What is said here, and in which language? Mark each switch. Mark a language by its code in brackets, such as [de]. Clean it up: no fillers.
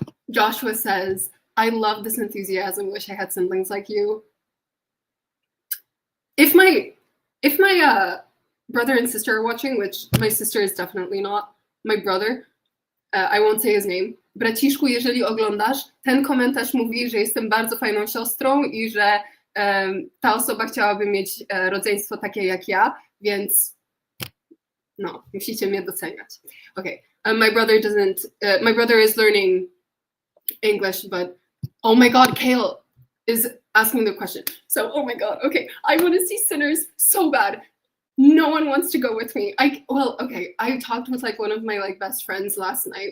[en] Joshua says, I love this enthusiasm. Wish I had siblings like you. If my brother and sister are watching, which my sister is definitely not, my brother, I won't say his name. [pl] Braciszku, jeżeli oglądasz, ten komentarz mówi, że jestem bardzo fajną siostrą i że ta osoba chciałaby mieć rodzeństwo takie jak ja, więc no, musicie mnie doceniać. [en] Okay, my brother is learning English, but oh my god, Kale is asking the question. So, oh my god, okay, I want to see Sinners so bad. No one wants to go with me. I talked with like one of my like best friends last night.